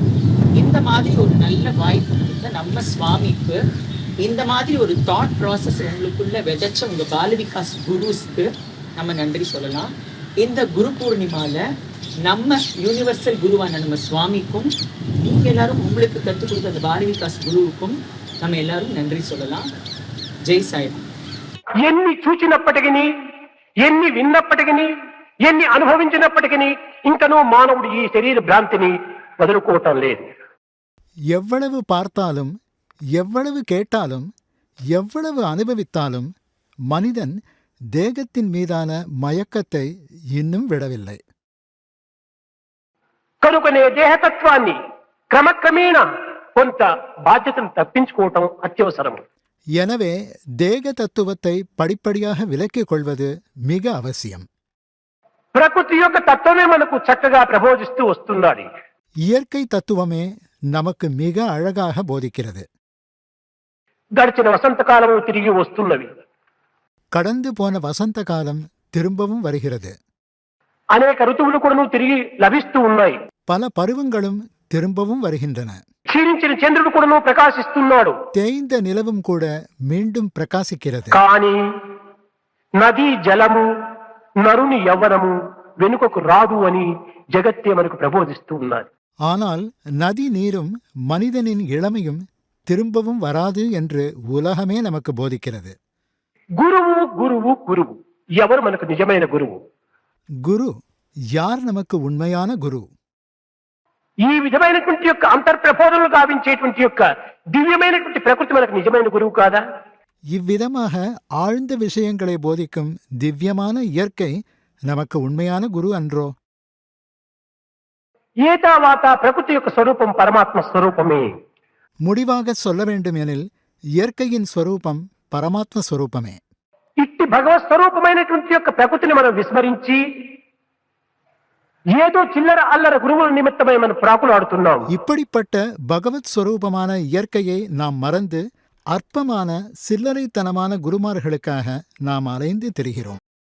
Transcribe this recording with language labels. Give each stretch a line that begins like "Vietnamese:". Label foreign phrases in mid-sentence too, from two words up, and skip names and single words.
Tamil: இந்த மாதிரி ஒரு நல்ல வாய்ப்பு கொடுத்த நம்ம சுவாமிக்கு, இந்த மாதிரி ஒரு
English: thought process
Tamil: உங்களுக்குள்ள விதைச்ச உங்கள் பாலவிகாஸ் குருஸ்க்கு நம்ம நன்றி சொல்லலாம். இந்த குரு பூர்ணிமாவில் நம்ம யூனிவர்சல் குருவான நம்ம சுவாமிக்கும், நீங்கள் எல்லாரும் உங்களுக்கு கற்றுக் கொடுத்த அந்த பாலவிகாஸ் குருவுக்கும் நம்ம எல்லாரும் நன்றி சொல்லலாம். ஜெய் சாய்ராம்.
Telugu: ఎన్ని చూచినప్పటికీ, ఎన్ని విన్నప్పటికీ, ఎన్ని అనుభవించినప్పటికీ ఇంకనూ మానవుడు ఈ శరీర భ్రాంతిని వదులుకోవటం లేదు.
Tamil: எவ்வளவு பார்த்தாலும், எவ்வளவு கேட்டாலும், எவ்வளவு அனுபவித்தாலும் மனிதன் தேகத்தின் மீதான மயக்கத்தை இன்னும் விடவில்லை.
Telugu: కనుకనే దేహతత్వాన్ని క్రమక్రమేణా కొంత బాధ్యతను తప్పించుకోవటం అత్యవసరం.
Tamil: எனவே தேக தத்துவத்தை படிப்படியாக விலக்கிக் கொள்வது மிக அவசியம்.
Telugu: ప్రకృతి యొక్క తత్వమే మనకు చక్కగా ప్రబోధిస్తూ వస్తున్నది.
Tamil: இயற்கை தத்துவமே நமக்கு மிக அழகாக போதிக்கிறது.
Telugu: గడిచిన వసంతకాలము తిరిగి వస్తున్నవి.
Tamil: கடந்து போன வசந்த காலம் திரும்பவும் வருகிறது.
Telugu: అనేక ఋతువులు కూడా తిరిగి లభిస్తూ ఉన్నాయి.
Tamil: பல பருவங்களும் திரும்பவும் வருகின்றன.
Telugu: క్షీణించిన చంద్రుడు కూడా ప్రకాశిస్తున్నాడు.
Tamil: தேய்ந்த நிலவும் கூட மீண்டும் பிரகாசிக்கிறது.
Telugu: కానీ నది జలము నరుని యవ్వనము వెనుకకు రాదు అని జగత్తే మనకు ప్రబోధిస్తూ ఉన్నది.
Tamil: ஆனால் நதி நீரும் மனிதனின் இளமையும் திரும்பவும் வராது என்று உலகமே நமக்கு போதிக்கிறது.
Telugu: గురువు గురువు గురువు ఎవరు మనకు నిజమైన గురువు?
Tamil: குரு யார் நமக்கு உண்மையான குரு?
Telugu: ఈ విధమైనటువంటి యొక్క అంతర్ప్రబోధనలు గావించేటువంటి యొక్క దివ్యమైనటువంటి ప్రకృతి మనకు నిజమైన గురువు కాదా?
Tamil: இவ்விதமாக ஆழ்ந்த விஷயங்களை போதிக்கும் திவ்யமான இயற்கை நமக்கு உண்மையான குரு அன்றோ?
Telugu: ఏతావాత ప్రకృతి యొక్క స్వరూపం పరమాత్మ స్వరూపమే.
Tamil: முடிவாக சொல்ல வேண்டுமெனில் இயற்கையின் ஸ்வரூபம் பரமாத்ம ஸ்வரூபமே.
Telugu: ఇట్టి భగవత్ స్వరూపమైనటువంటి యొక్క ప్రకృతిని మనం విస్మరించి ఏదో చిల్లర అల్లర గురువుల నిమిత్తమై మనం ప్రాకులాడుతున్నాం.
Tamil: இப்படிப்பட்ட பகவத் ஸ்வரூபமான இயற்கையை நாம் மறந்து அற்பமான சில்லறைத்தனமான குருமார்களுக்காக நாம் அலைந்து திரிகிறோம்.